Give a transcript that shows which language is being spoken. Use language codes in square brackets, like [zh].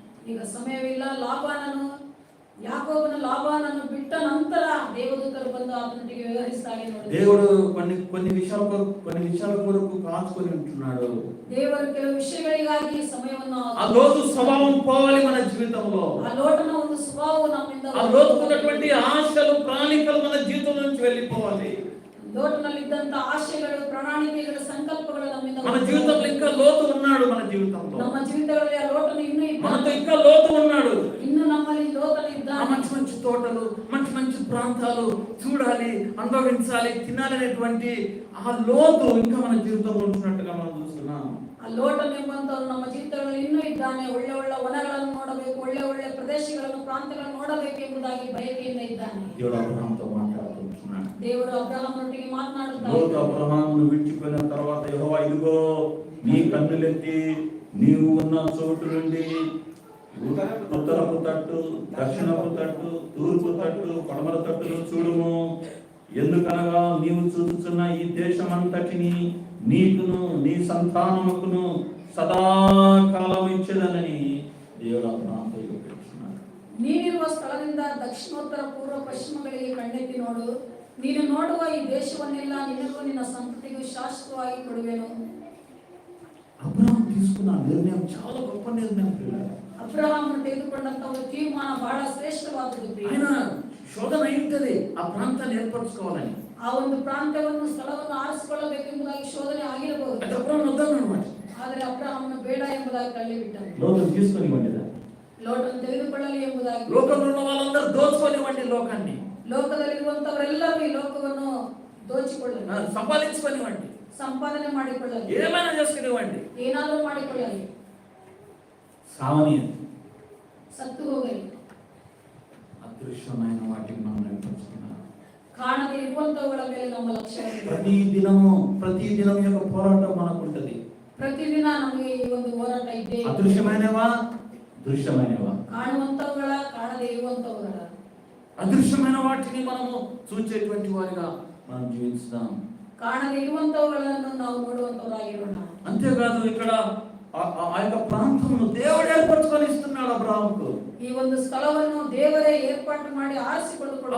[kn] ಈಗ ಸಮಯವಿಲ್ಲ. ಲಾಬಾನನು ಯಾಕೋಬನ ಲಾಬಾನನ್ನು ಬಿಟ್ಟ ನಂತರ ದೇವದೂತರು ಬಂದು ಆತನೊಟ್ಟಿಗೆ ವ್ಯವಹರಿಸ್ತಾರೆ ನೋಡಿ. [te] దేవుడు కొన్ని విషయాల కొరకు కాచుకొని ఉంటున్నాడు. [kn] ದೇವರು ಕೆಲವು ವಿಷಯಗಳಿಗಾಗಿ ಸಮಯವನ್ನು [te] ఆ లోతు స్వభావం పోవాలి మన జీవితంలో. [kn] ఆ లోటున ಒಂದು ಸ್ವಭಾವ ನಮ್ಮಿಂದ [te] ఆ లోతుకున్నటువంటి ఆశలు ప్రణాళికలు మన జీవితం నుంచి వెళ్ళిపోవాలి. [kn] లోటునಲ್ಲಿದ್ದಂತ ಆಶೆಗಳು ಪ್ರಣಾಳಿಕೆಗಳು ಸಂಕಲ್ಪಗಳು ನಮ್ಮಿಂದ [te] మన జీవితంలో ఇంకా లోతు ఉన్నాడు. మన జీవితంలో [kn] ನಮ್ಮ ಜೀವಿತಗಳಲ್ಲಿ ಆ ಲೋಟನು ಇನ್ನೂ [te] మనతో ఇంకా లోతు ఉన్నాడు. [kn] ಇನ್ನು ನಮ್ಮಲ್ಲಿ ಲೋಟನು ಇದ್ದಾನೆ. [te] మంచి మంచి తోటలు, మంచి మంచి ప్రాంతాలు చూడాలి, అనుభవించాలి, తినాలనేటువంటి ఆ లోతు ఇంకా మన జీవితంలో ఉంటున్నట్టుగా మనం చూస్తున్నాం. [kn] ಆ ಲೋಟನ್ ಎಂಬಂತವನು ನಮ್ಮ ಜೀವಿತಗಳಲ್ಲಿ ಇನ್ನೂ ಇದ್ದಾನೆ. ಒಳ್ಳೆ ಒಳ್ಳೆ ವನಗಳನ್ನು ನೋಡಬೇಕು, ಒಳ್ಳೆ ಒಳ್ಳೆ ಪ್ರದೇಶಗಳನ್ನು ಪ್ರಾಂತಗಳನ್ನು ನೋಡಬೇಕು ಎಂಬುದಾಗಿ ಬಯಕೆಯಿಂದ ಇದ್ದಾನೆ. [te] దేవుడు అబ్రహాముతో మాట్లాడుతున్నాడు. [kn] ದೇವರು ಅಬ್ರಹಾಮನೊಟ್ಟಿಗೆ ಮಾತನಾಡುತ್ತಾರೆ. [te] లోతు అబ్రహామును విడిచిపోయిన తర్వాత యెహోవా ఇదిగో నీ కన్నులెత్తి నీవు ఉన్న చోటు నుండి ఉత్తరపు తట్టు, దక్షిణపు తట్టు, తూర్పు తట్టు, పడమర తట్టును చూడుము. ఎందుకనగా నీవు చూస్తున్న ఈ దేశమంతటిని నీకును నీ సంతానముకును సదాకాలం ఇచ్చేదనని దేవుడు అబ్రహాముతో చెప్తున్నాడు. [kn] ನೀನಿರುವ ಸ್ಥಳದಿಂದ ದಕ್ಷಿಣೋತ್ತರ ಪೂರ್ವ ಪಶ್ಚಿಮಗಳಿಗೆ ಕಣ್ಣೆತ್ತಿ ನೋಡು. ನೀನು ನೋಡುವ ಈ ದೇಶವನ್ನೆಲ್ಲ ನಿನಗೂ ನಿನ್ನ ಸಂತತಿಗೂ ಶಾಶ್ವತವಾಗಿ ಕೊಡುವೆನು. [te] అబ్రహాము తీసుకున్న నిర్ణయం చాలా గొప్ప నిర్ణయం. [kn] ಅಬ್ರಹಾಮನು ತೆಗೆದುಕೊಂಡಂತ ಒಂದು ತೀರ್ಮಾನ ಬಹಳ ಶ್ರೇಷ್ಠವಾದದ್ದು. [te] ఆయన శోధన అయింటది ఆ ప్రాంతాన్ని ఏర్పరచుకోవాలని. [kn] ಆ ಒಂದು ಪ್ರಾಂತ್ಯವನ್ನು ಸ್ಥಳವನ್ನು ಆರಿಸಿಕೊಳ್ಳಬೇಕೆಂಬುದಾಗಿ ಶೋಧನೆ ಆಗಿರಬಹುದು. [te] అది అబ్రహాము వద్దన్నమాట. [kn] ಆದರೆ ಅಬ್ರಹಾಮನು ಬೇಡ ಎಂಬುದಾಗಿ ತಳ್ಳಿಬಿಟ್ಟನು. [te] లోకం తీసుకొనివ్వండి, [kn] ಲೋಟನ್ನು ತೆಗೆದುಕೊಳ್ಳಲಿ ಎಂಬುದಾಗಿ. [te] లోకంలో ఉన్న వాళ్ళందరూ దోచుకొనివ్వండి లోకాన్ని, [kn] ಲೋಕದಲ್ಲಿರುವಂತವರೆಲ್ಲರೂ ಈ ಲೋಕವನ್ನು ದೋಚಿಕೊಳ್ಳಲಿ, [te] సంపాదించుకొనివ్వండి, [kn] ಸಂಪಾದನೆ ಮಾಡಿಕೊಳ್ಳಲಿ, [te] ఏమైనా చేసుకునివ్వండి, [kn] ಏನಾದರೂ ಮಾಡಿಕೊಳ್ಳಲಿ, [te] సావని [kn] ಸತ್ತು ಹೋಗಲಿ. [te] అదృశ్యమైన వాటిని మనం నేర్చుకున్నాం. [kn] ಕಾಣದೇ ಇರುವಂತವುಗಳ ಮೇಲೆ ನಮ್ಮ ಲಕ್ಷ್ಯವಿದೆ. [te] ప్రతి దినం యొక్క పోరాటం మనకు ఉంటది. [kn] ಪ್ರತಿದಿನ ನಮಗೆ ಈ ಒಂದು ಹೋರಾಟ ಇದೆ. [te] అదృశ్యమైనవా, దృశ్యమైనవా, [kn] ಕಾಣುವಂತವುಗಳ, ಕಾಣದೇ ಇರುವಂತವುಗಳ. [te] అదృశ్యమైన వాటిని మనము చూచేటువంటి వారిగా మనం జీవిస్తాం. [kn] ಕಾಣದೇ ಇರುವಂತವುಗಳನ್ನು ನಾವು ನೋಡುವಂತವರಾಗಿರೋಣ. [te] అంతేకాదు ఇక్కడ ఆ యొక్క ప్రాంతమును దేవుడు ఏర్పరచుకొని ఇస్తున్నాడు అబ్రహాముకు. [kn] ಈ ಒಂದು ಸ್ಥಳವನ್ನು ದೇವರೇ ಏರ್ಪಾಟು ಮಾಡಿ ಆರಿಸಿಕೊಳ್ಳುತ್ತಾರೆ.